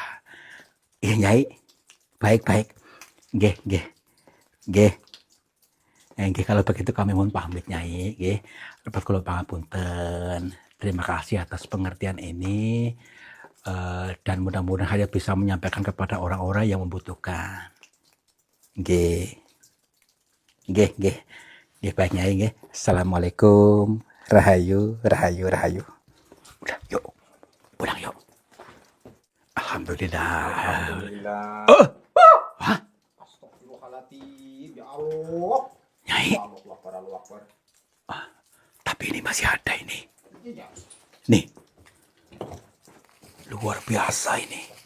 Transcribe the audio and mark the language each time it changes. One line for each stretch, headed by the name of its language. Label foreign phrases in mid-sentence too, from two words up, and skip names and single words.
Indonesian: Iya, Nyai. Baik-baik.
Javanese: Nggih, nggih. Nggih. Nggih,
Indonesian: kalau begitu kami mohon pamit, Nyai, nggih. Dapat
Javanese: kula pangapunten.
Indonesian: Terima kasih atas pengertian ini. Dan mudah-mudahan saya bisa menyampaikan kepada orang-orang yang membutuhkan.
Javanese: Nggih. Nggih, nggih. Nggih, baik, Nyai, nggih. Assalamualaikum. Rahayu, rahayu, rahayu.
Indonesian: Udah, yuk. Pulang yuk. Alhamdulillah. Alhamdulillah. Hah? Astagfirullahaladzim. Ya Allah. Nyai,
Arabic: الله أكبر، الله أكبر.
Indonesian: tapi ini masih ada ini. Iya. Nih. Luar biasa ini.